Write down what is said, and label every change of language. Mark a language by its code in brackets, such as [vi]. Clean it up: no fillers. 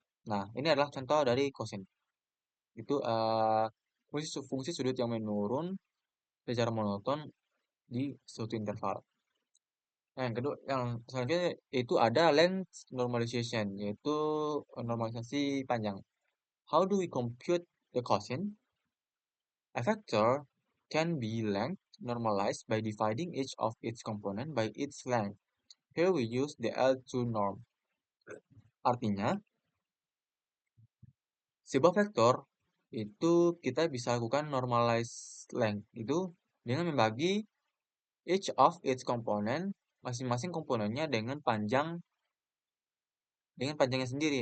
[id] Nah, ini adalah contoh dari cosine. Itu fungsi sudut yang menurun secara monoton di suatu interval. Nah, yang kedua, yang selanjutnya itu ada length normalization, yaitu normalisasi panjang. [en] How do we compute the cosine? A vector can be length normalized by dividing each of its component by its length. Here we use the L2 norm. [id] Artinya, sebuah vektor itu kita bisa lakukan normalize length itu dengan membagi [en] each of its component, [id] masing-masing komponennya dengan panjangnya sendiri.